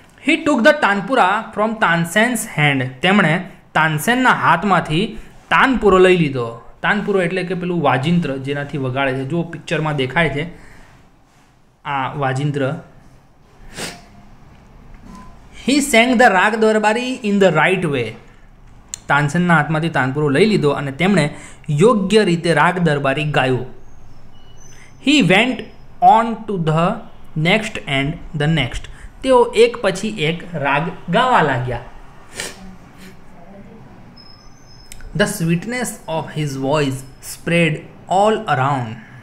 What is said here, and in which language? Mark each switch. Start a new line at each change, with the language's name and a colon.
English: He took the tanpura from Tansen's hand.
Gujarati: તેમણે તાનસેનના હાથમાંથી તાનપુરો લઈ લીધો. તાનપુરો એટલે કે પેલું વાજિંત્ર જેનાથી વગાડે છે. જો પિક્ચરમાં દેખાય છે આ વાજિંત્ર.
English: He sang the raga Darbari in the right way.
Gujarati: તાનસેનના હાથમાંથી તાનપુરો લઈ લીધો અને તેમણે યોગ્ય રીતે રાગ દરબારી ગાયું.
English: He went on to the next and the next.
Gujarati: તેઓ એક પછી એક રાગ ગાવા લાગ્યા.
English: The sweetness of his voice spread all around.